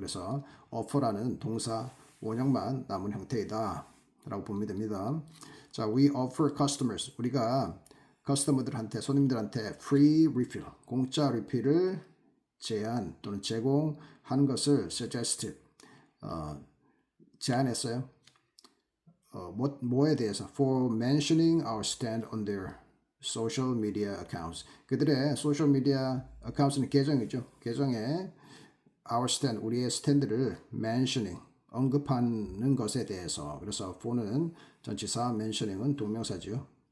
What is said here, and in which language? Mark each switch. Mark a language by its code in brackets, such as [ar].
[ko] 그래서 offer라는 동사 원형만 남은 형태이다 라고 보면 됩니다. 자, [en] we offer customers, [ko] 우리가 커스터머들한테, 손님들한테 free refill, 공짜 리필을 제안 또는 제공하는 것을 suggested, 제안했어요. 뭐에 대해서? [en] For mentioning our stand on their social media accounts. [ko] 그들의 소셜 미디어 어카운트는 계정이죠. 계정에 our stand, 우리의 스탠드를 mentioning, 언급하는 것에 대해서. 그래서 for는 전치사, mentioning은 동명사죠.